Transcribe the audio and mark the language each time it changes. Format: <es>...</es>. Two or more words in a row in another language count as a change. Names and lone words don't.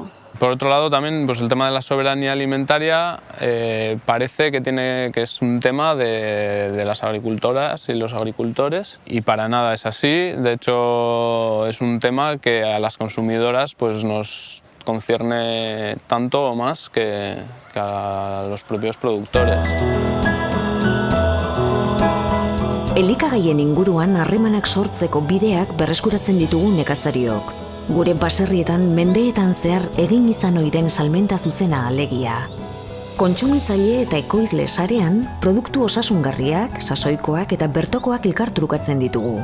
<es>Por otro lado, también pues el tema de la soberanía alimentaria parece que es un tema de las agricultoras y los agricultores, y para nada es así. De hecho, es un tema que a las consumidoras pues, nos concierne tanto o más que a los propios productores.</es> <eu>Elikagaien inguruan harremanak sortzeko bideak berreskuratzen ditugu nekazariok. Gure baserrietan mendeetan zehar egin izan ohi den salmenta zuzena alegia. Kontsumitzaile eta ekoizle sarean produktu osasungarriak, sasoikoak eta bertokoak elkartrukatzen ditugu.</eu>